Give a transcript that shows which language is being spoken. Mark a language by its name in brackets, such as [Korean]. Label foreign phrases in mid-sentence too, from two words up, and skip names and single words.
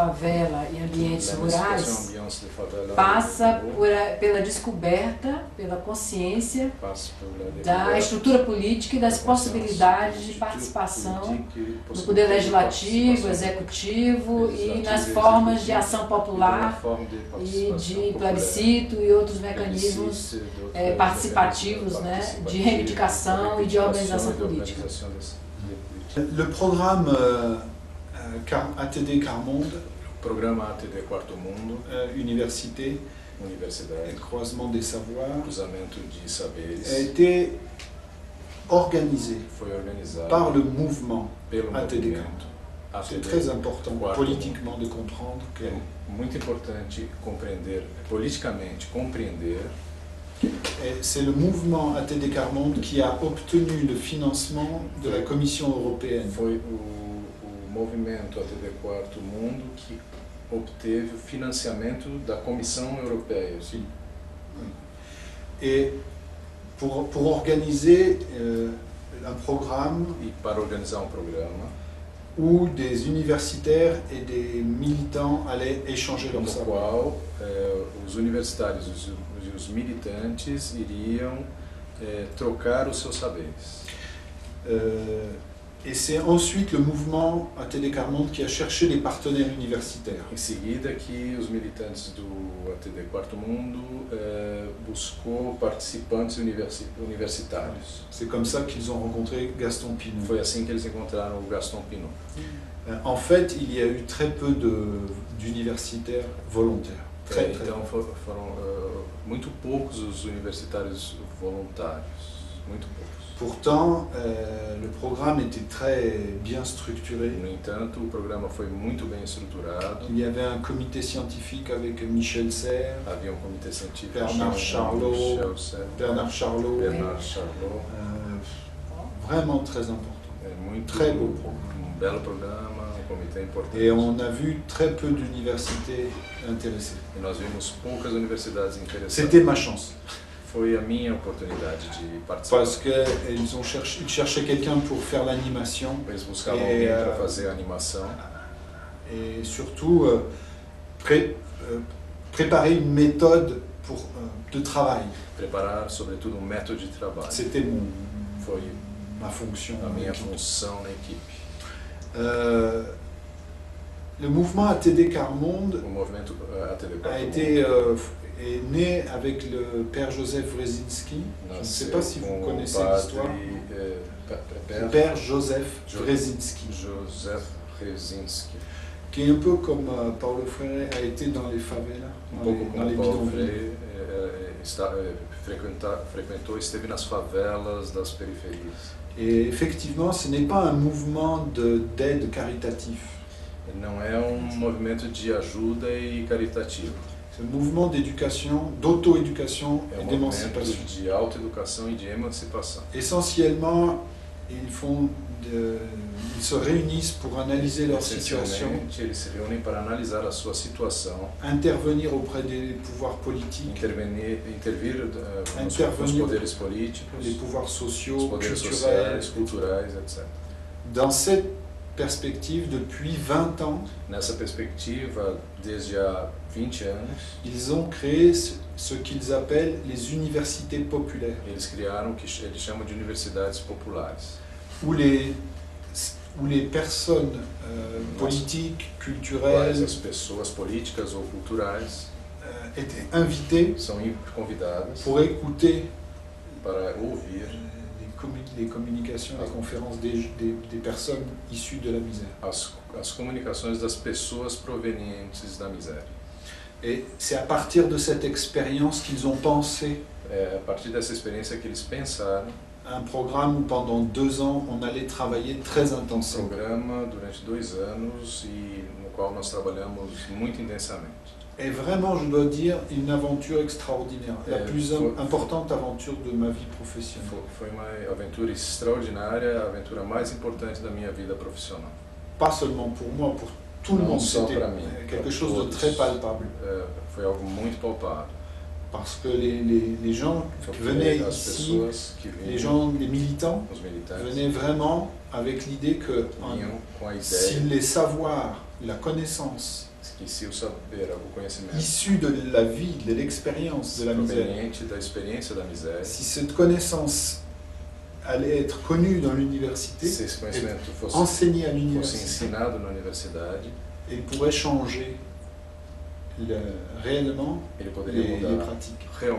[Portuguese] favela e ambientes rurais passa pela descoberta, pela consciência da estrutura política e das possibilidades de participação no poder legislativo, executivo e nas formas de ação popular e de plebiscito e outros mecanismos participativos, né, de reivindicação e de organização politique. [French] Le programme ATD Quart Monde, [Portuguese] programa ATD Quarto Mundo, [French] Université, Croisement des Savoirs, [Portuguese] cruzamento de saberes, [French] a été organisé par le mouvement [Portuguese] pelo [French] ATD Quart. C'est très important politiquement de comprendre que... [Portuguese] É muito importante compreender, politicamente compreender. [French] C'est le mouvement ATD Quart Monde qui a obtenu le financement de la Commission européenne. [Portuguese] Foi o movimento ATD Quarto Mundo que obteve o financiamento da Comissão Europeia. Sim. [French] Et pour organiser un programme, [Portuguese] e para organizar programa [French] où des universitaires et des militants allaient échanger leur savoir. [Portuguese] No qual os universitários e os militantes iriam trocar os seus saberes. [French] Et c'est ensuite le mouvement ATD Quart Monde qui a cherché les partenaires universitaires. [Portuguese] Em seguida que os militantes do ATD Quarto Mundo buscou participantes universitários. [French] C'est comme ça qu'ils ont rencontré Gaston Pinault. [Portuguese] Foi assim que eles encontraram o Gaston Pinault. [French] En fait, il y a eu très peu d'universitaires volontaires. [Portuguese] Então foram muito poucos os universitários voluntários, muito poucos. [French] Pourtant, le programme était très bien structuré. [Portuguese] No entanto, o programa foi muito bem estruturado. [French] Il y avait un comité scientifique avec Michel Serres, [Portuguese] Havia comité científico, [French] Bernard Charlot, vraiment très important. Très beau programme. [Portuguese] Belo programa, comitê importante. [French] Et on a vu très peu d'universités intéressées. [Portuguese] E nós vimos poucas universidades interessadas. [French] C'était ma chance. [Portuguese] Foi a minha oportunidade de participar. [French] Parce qu'ils cherchaient quelqu'un pour faire l'animation. [Portuguese] Eles buscavam alguém para fazer a animação. [French] Et surtout préparer une méthode de travail. [Portuguese] Preparar, sobretudo, método de trabalho. [French] C'était [Portuguese] Foi [French] ma fonction. [Portuguese] A minha função na equipe. [French] Le mouvement ATD Quart Monde [Portuguese] o movimento ATD Quart [French] est né avec le père Joseph Wrezinski. Je ne sais pas si vous connaissez l'histoire. Le père Joseph Wrezinski. Joseph Wrezinski. Qui est un peu comme Paulo Freire a été dans les favelas, dans les bidonvilles. [Portuguese] Esteve nas favelas das periferias. [French] Et effectivement, ce n'est pas un mouvement d'aide caritatif. [Portuguese] Não é movimento de ajuda e caritativo. [French] C'est un mouvement d'éducation, d'auto-éducation et d'émancipation. [Portuguese] De auto-éducação e de emancipação. [French] Essentiellement, ils se réunissent pour analyser leur situation, [Portuguese] eles se reúnem para analisar a sua situação, [French] intervenir auprès des pouvoirs politiques, [Portuguese] intervir nos poderes políticos, [French] les pouvoirs sociaux, [Portuguese] os poderes sociais, culturais, etc. [French] Dans cette perspective, depuis 20 ans, [Portuguese] nessa perspectiva, desde há 20 anos, [French] ils ont créé ce qu'ils appellent les universités populaires. [Portuguese] Eles criaram o que eles chamam de universidades populares. [French] Où les personnes politiques, culturelles, [Portuguese] as pessoas políticas ou culturais [French] étaient invitées [Portuguese] são convidadas [French] pour écouter [Portuguese] para ouvir [French] les communications, les conférences des personnes issues de la misère. [Portuguese] As comunicações das pessoas provenientes da miséria. [French] Et c'est à partir de cette expérience qu'ils ont pensé [Portuguese] a partir dessa experiência que eles pensaram [French] un programme où pendant 2 ans on allait travailler très intensément. [Portuguese] Um programa durante 2 anos e no qual nós trabalhamos muito intensamente. [French] Et vraiment, je dois dire, une aventure extraordinaire, la plus importante aventure de ma vie professionnelle. [Portuguese] Foi uma aventura extraordinária, a aventura mais importante da minha vida profissional. [French] Pas seulement pour moi, pour tout le monde, c'était quelque chose de très palpable. [Portuguese] Foi algo muito palpável. [French] Parce que les gens qui venaient ici, les militants, venaient vraiment avec l'idée que si les savoirs, la connaissance issue de la vie, de l'expérience de la misère, si cette connaissance allait être connue dans l'université, enseignée à l'université, il pourrait changer réellement les pratiques.